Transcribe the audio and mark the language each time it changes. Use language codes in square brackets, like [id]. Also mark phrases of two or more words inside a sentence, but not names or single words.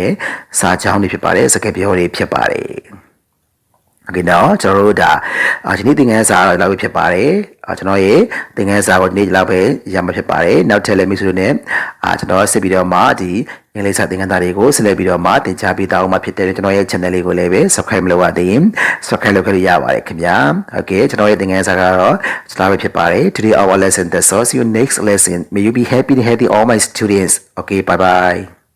[my] မယ်စာကြောင်းတွေဖြစ်ပါတယ်စကားပြောတွေဖြစ်ပါတယ် Okay နော်ကျွန်တော်တို့ဒါဒီနေ့သင်ခန်းစာတော့လောက်ဖြစ်ပါတယ်ကျွန်တော်ရဲ့သင်ခန်းစာကိုဒီနေ့လောက်ပဲရမှာဖြစ်ပါတယ်နောက်ထပ်လည်းမိတ်ဆွေတို့ ਨੇ ကျွန်တော်ဆက်ပြီးတော့မှဒီအင်္ဂလိပ်စာသင်ခန်းစာတွေကိုဆက်လက်ပြီးတော့မှသင်ကြားပေးတာအောင်မှာဖြစ်တယ်ကျွန်တော်ရဲ့ channel လေးကိုလည်းပဲ subscribe မလုပ်ရသေးရင် subscribe လုပ်ခဲ့ရပါတယ်ခင်ဗျာ Okay ကျွန်တော်ရဲ့သင်ခန်းစာကတော့ကျွန်တော်ပဲဖြစ်ပါတယ် [en] Today our lesson that's all. See you next lesson. May you be happy and healthy all my students. Okay, bye bye.